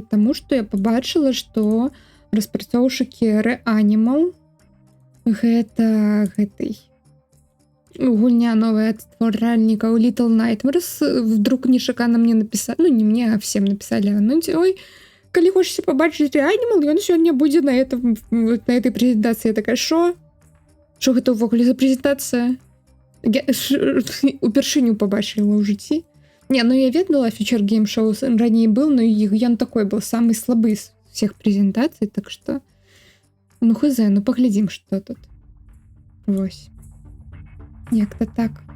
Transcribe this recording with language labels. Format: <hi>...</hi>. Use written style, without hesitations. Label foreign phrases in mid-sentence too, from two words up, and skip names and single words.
<be>Таму што я пабачыла, што распрацоўшчыкі Reanimal, гэта гэтай гульня новая ад стваральнікаў Little Nightmares, вдруг нечакана мне напісалі, ну не мне, а всем напісалі, ой, калі хочаце пабачыць Reanimal, ён сёння будзе</be> <ru>на этой</ru> <be>прэзентацыі. Я такая, шо гэта ўвогуле за прэзентацыя? Я упершыню пабачыла ў жыцці. Не, ну я ведала,</be> <ru>Future Game Show раней был,</ru> <be>но ён такой</be> <ru>был самый слабы з всех презентаций, так что ну хз, ну поглядим, что тут.</ru> <be>Вось. Як-то так.</be>